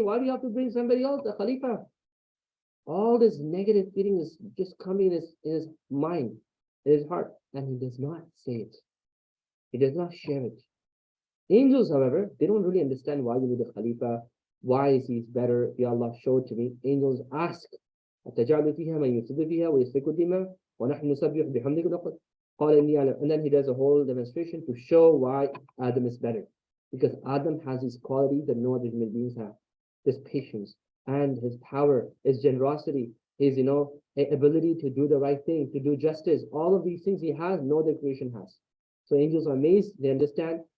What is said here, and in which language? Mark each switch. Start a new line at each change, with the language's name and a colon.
English: Why do you have to bring somebody else, a Khalifa? All this negative feeling is just coming in his mind, in his heart, and he does not say it. He does not share it. Angels, however, they don't really understand why you need a Khalifa. Why is he better? Ya Allah, show it to me. Angels ask,
Arabic: أتجعل فيها من يفسد فيها ويسفك الدماء ونحن نسبح بحمدك ونقدس قال إني أعلم.
English: And then he does a whole demonstration to show why Adam is better. Because Adam has these qualities that no other human beings have. His patience and his power, his generosity, his ability to do the right thing, to do justice. All of these things he has, no other creation has. So angels are amazed, they understand.